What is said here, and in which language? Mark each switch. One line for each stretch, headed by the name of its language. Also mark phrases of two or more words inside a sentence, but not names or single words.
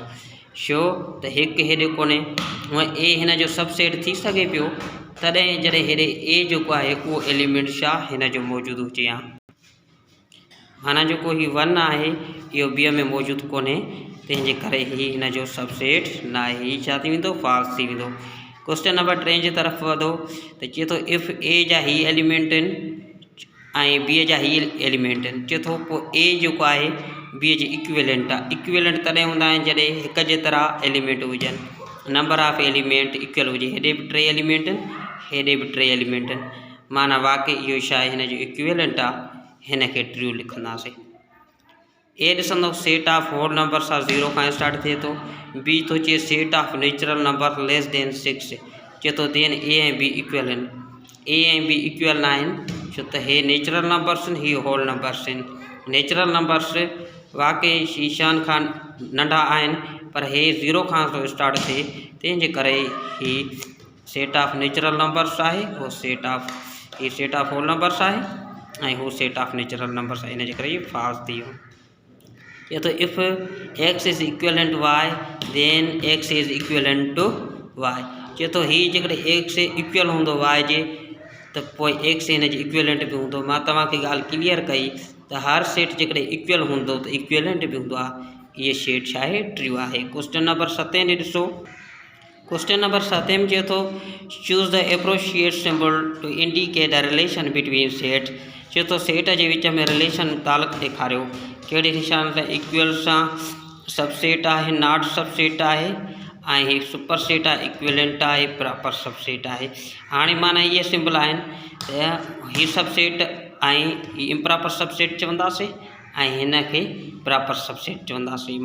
Sindhi: छो त हिकु हेॾे कोन्हे, हूअं ए हिन जो सबसेट थी सघे पियो तॾहिं जॾहिं हेॾे ए जेको आहे उहो एलिमेंट छा हिन जो मौजूदु हुजे हा। माना जेको ही 1 आहे इहो बी में मौजूदु कोन्हे, तंहिंजे करे ही हिन जो सबसेट न आहे, ही छा थी वेंदो, फॉल्स थी वेंदो।
English: question number
Sindhi: 3 जी तरफ़ वधो त चए थो इफ़ ए जा ही एलिमेंट आहिनि ऐं बी जा ही एलिमेंट आहिनि, चए थो पोइ ए जेको आहे बी जे इक्विवेलेंट आहे। इक्विवेलेंट तॾहिं हूंदा आहिनि जॾहिं हिक जेतिरा एलिमेंट हुजनि,
English: number of element equal हुजे।
Sindhi: हेॾे बि 3 एलिमेंट आहिनि, हेॾे बि 3 एलिमेंट आहिनि, माना वाक़ई इहो छा आहे, हिन जो इक्विवेलेंट आहे, हिन खे ट्रू लिखंदासीं। ए ॾिसंदो
English: set of whole numbers
Sindhi: आहे 0 खां स्टार्ट थिए थो।
English: बी थो चए set of natural number less than 6,
Sindhi: चए थो देन ए ऐं बी इक्वल आहिनि। ए ऐं बी इक्वल न आहिनि, छो त हे
English: natural numbers
Sindhi: आहिनि, हीअ
English: whole numbers
Sindhi: आहिनि।
English: natural numbers
Sindhi: वाक़ई शीशान खां नंढा आहिनि, पर हे 0 खां थो स्टार्ट थिए, तंहिंजे करे ही
English: set of natural numbers
Sindhi: आहे, उहो
English: set of whole numbers
Sindhi: आहे ऐं हू
English: set of natural numbers
Sindhi: आहे, इनजे करे फॉल्स थी वियो।
English: ये तो if x is equivalent y then x is equivalent to y.
Sindhi: चए तो ही जेकॾहिं x इक्वल हूंदो y जे त पोइ x हिन जे इक्वलेंट बि हूंदो। मां तव्हांखे ॻाल्हि क्लियर कई त हर सेट जेकॾहिं इक्वल हूंदो त इक्वलेंट बि हूंदो आहे। इहे सेट छा आहे, ट्रू आहे।
English: question number
Sindhi: 7 ॾे ॾिसो।
English: question number
Sindhi: 7 में चए थो
English: choose the appropriate symbol to indicate the relation between set.
Sindhi: चए थो सेट जे विच में रिलेशन तालुक ॾेखारियो। कहिड़े निशान सां, इक्वल सां, सबसेट आहे,
English: not subset
Sindhi: आहे ऐं ही
English: super set
Sindhi: आहे, इक्वलेंट आहे,
English: proper subset
Sindhi: आहे। हाणे माना इहे सिंबल आहिनि त ही सबसेट ऐं ही
English: improper subset
Sindhi: चवंदासीं ऐं हिन खे
English: proper subset
Sindhi: चवंदासीं।